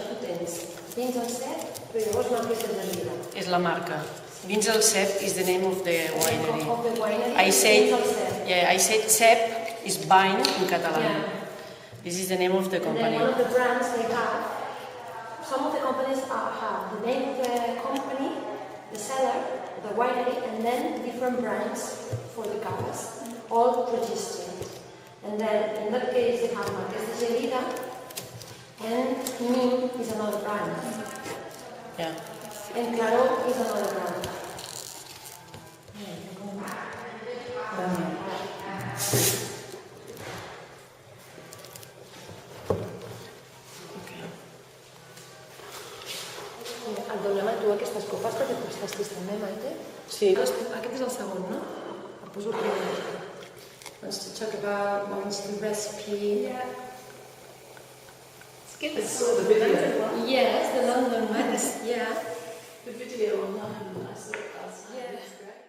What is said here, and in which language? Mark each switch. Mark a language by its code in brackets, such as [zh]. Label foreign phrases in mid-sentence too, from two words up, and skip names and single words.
[ca] Tu tens Vins El Cep, però llavors Marquès de Gelida. És la marca. [en] Vins El Cep is the name of the winery. Of the winery, I said, Vins El Cep. yeah, I said Cep is vine in Catalan. Yeah. This is the name of the And then company. one of the brands they have, some of the companies have the name of the company, the seller, the winery, and then different brands for the cavas, all registered. And then in that case they have Marquès de Gelida, and Mim is another brand. Yeah. And Claró is another brand. [ca] Et donem a tu aquestes copes perquè tu les tastis també, Maite? Sí. Aquest és el segon, no? El poso el primer. [en] Wants to talk about the recipe. Yeah. It's good. It's sort of the video. Yes, the London one. Yeah. The video will not have a nice look outside. Yeah. That's great.